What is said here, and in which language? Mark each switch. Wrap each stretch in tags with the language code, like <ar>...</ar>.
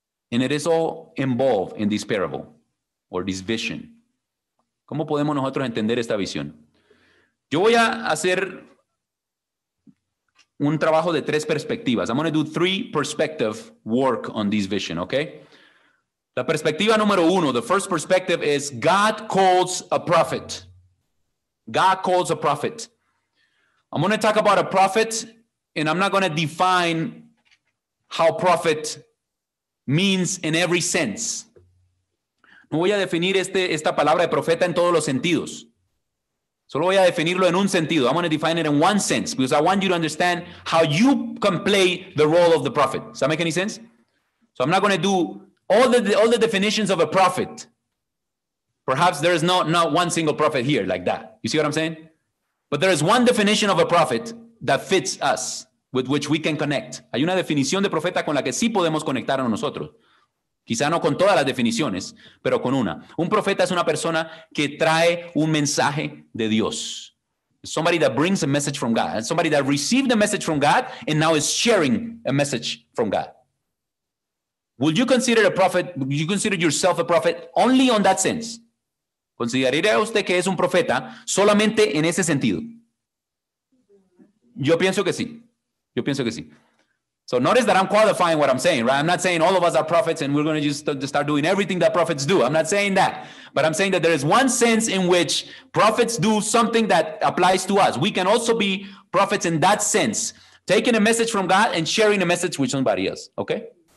<en>And it is all involved in this parable or this vision.</en> <es>¿Cómo podemos nosotros entender esta visión? Yo voy a hacer un trabajo de 3 perspectivas.</es> <en>I'm going to do 3 perspective work on this vision, okay?</en> <es>La perspectiva número 1,</es> <en>the first perspective is God calls a prophet. God calls a prophet. I'm going to talk about a prophet, and I'm not going to define how prophet means in every sense.</en> <es>No voy a definir esta palabra de profeta en todos los sentidos. Solo voy a definirlo en un sentido.</es> <en>I'm going to define it in one sense because I want you to understand how you can play the role of the prophet. Does that make any sense? So I'm not going to do all the definitions of a prophet. Perhaps there is not one single prophet here like that. You see what I'm saying? But there is one definition of a prophet that fits us, with which we can connect.</en> <es>Hay una definición de profeta con la que sí podemos conectarnos nosotros. Quizá no con todas las definiciones, pero con una. Un profeta es una persona que trae un mensaje de Dios.</es> <en>Somebody that brings a message from God. Somebody that received a message from God and now is sharing a message from God. Would you consider a prophet, would you consider yourself a prophet only on that sense?</en> <es>¿Consideraría usted que es un profeta solamente en ese sentido? Yo pienso que sí. Yo pienso que sí.</es> <en>So notice that I'm qualifying what I'm saying, right? I'm not saying all of us are prophets and we're going to just start doing everything that prophets do. I'm not saying that. But I'm saying that there is one sense in which prophets do something that applies to us. We can also be prophets in that sense, taking a message from God and sharing a message with somebody else, okay?</en>